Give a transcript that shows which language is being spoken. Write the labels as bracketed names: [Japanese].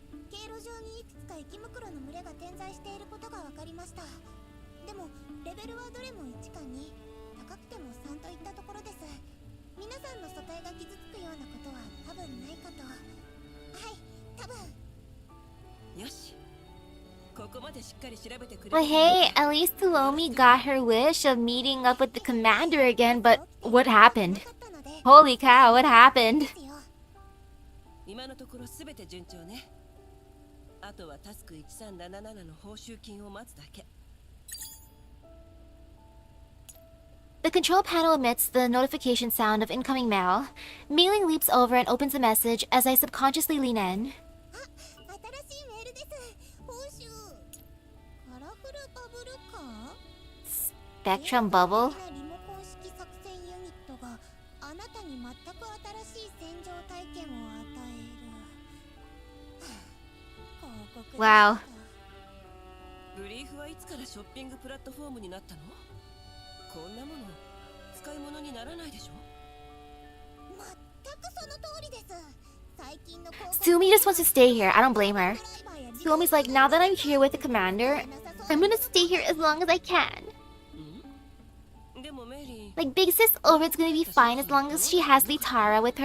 [Japanese] 経路上にいくつか生き袋の群れが点在していることが分かりました。でもレベルはどれも1か2、高くても3といったところです。皆さんの素体が傷つくようなことは多分ないかと。はい、多分。よし。ここまでしっかり調べてくれ。 [English] But hey, at least Suomi got her wish of meeting up with the commander again, but what happened? Holy cow, what happened? [Japanese] 今のところすべて順調ね。あとはタスク1377の報酬金を待つだけ。 [English] The control panel emits the notification sound of incoming mail. Meiling leaps over and opens the message as I subconsciously lean in. [Japanese] 新しいメールです。報酬。カラフルバブルカー [English] Spectrum bubble? [Japanese] リモコン式作戦ユニットがあなたに全く新しい戦場体験を与える。広告でした。 [English] Wow. [Japanese] ブリーフはいつからショッピングプラットフォームになったの？こんなもの使い物にならないでしょ？全くその通りです。最近の広告 [English] Sumi just wants to stay here. I don't blame her. Suomi's like, now that I'm here with the commander, I'm gonna stay here as long as I can. [Japanese] でもメリー、 [English] Like, big sis Ulrid's gonna be fine as long as she has Litara with her.